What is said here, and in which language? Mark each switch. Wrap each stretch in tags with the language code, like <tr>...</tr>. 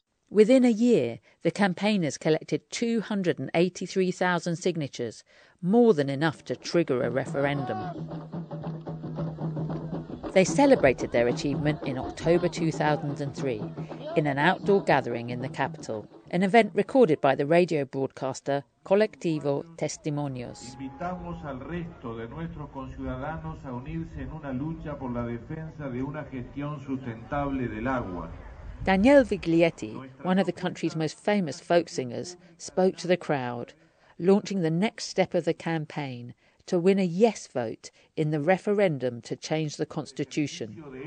<en>Within a year, the campaigners collected 283,000 signatures, more than enough to trigger a referendum. They celebrated their achievement in October 2003 in an outdoor gathering in the capital, an event recorded by the radio broadcaster Colectivo Testimonios.</en> <es>Invitamos al resto de nuestros conciudadanos a unirse en una lucha por la defensa de una gestión sustentable del agua.</es> <en>Daniel Viglietti, one of the country's most famous folk singers, spoke to the crowd, launching the next step of the campaign to win a yes vote in the referendum to change the constitution.</en>